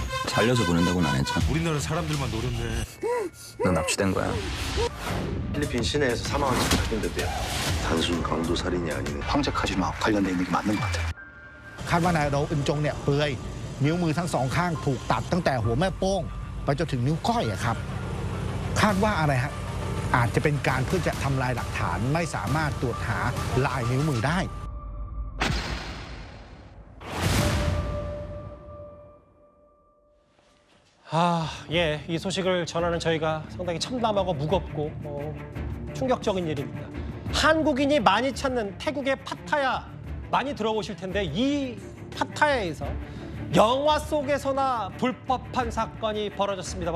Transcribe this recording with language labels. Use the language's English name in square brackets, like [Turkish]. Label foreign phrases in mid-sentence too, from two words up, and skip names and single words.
[Korean] 살려서 보낸다고는 안 했잖아. 우리나라 사람들만 노렸네. 넌 납치된 거야. 필리핀 시내에서 사망한 채 발견됐대요. 단순 강도 살인이 아니네. 황제 카지노와 관련돼 있는 게 맞는 것 같아요. [Thai] คาดว่านายเราอึนจงเนี่ยเปลือยนิ้วมือทั้งสองข้างถูกตัดตั้งแต่หัวแม่โป้งไปจนถึงนิ้วก้อยอะครับคาดว่าอะไรฮะอาจจะเป็นการเพื่อจะทำลายหลักฐานไม่สามารถตรวจหาลายนิ้วมือได้ [Korean] 예, 이 소식을 전하는 저희가 상당히 참담하고 무겁고 충격적인 일입니다. 한국인이 많이 찾는 태국의 파타야 많이 들어보실 텐데 이 파타야에서 영화 속에서나 불법한 사건이 벌어졌습니다.